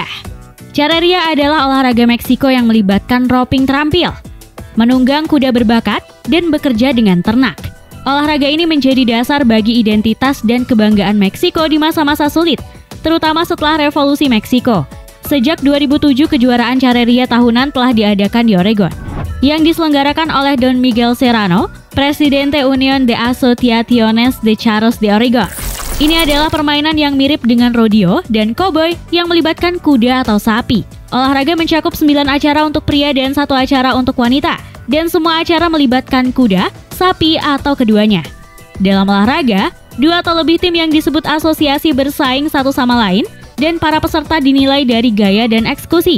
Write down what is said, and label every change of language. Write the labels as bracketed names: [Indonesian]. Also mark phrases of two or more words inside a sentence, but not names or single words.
[Indonesian] Carreria adalah olahraga Meksiko yang melibatkan roping terampil, menunggang kuda berbakat, dan bekerja dengan ternak. Olahraga ini menjadi dasar bagi identitas dan kebanggaan Meksiko di masa-masa sulit, terutama setelah Revolusi Meksiko. Sejak 2007, kejuaraan Carreria tahunan telah diadakan di Oregon, yang diselenggarakan oleh Don Miguel Serrano, Presidente Unión de Asociaciones de Charros de Oregon. Ini adalah permainan yang mirip dengan rodeo dan cowboy yang melibatkan kuda atau sapi. Olahraga mencakup 9 acara untuk pria dan 1 acara untuk wanita, dan semua acara melibatkan kuda, sapi, atau keduanya. Dalam olahraga, 2 atau lebih tim yang disebut asosiasi bersaing satu sama lain, dan para peserta dinilai dari gaya dan eksekusi.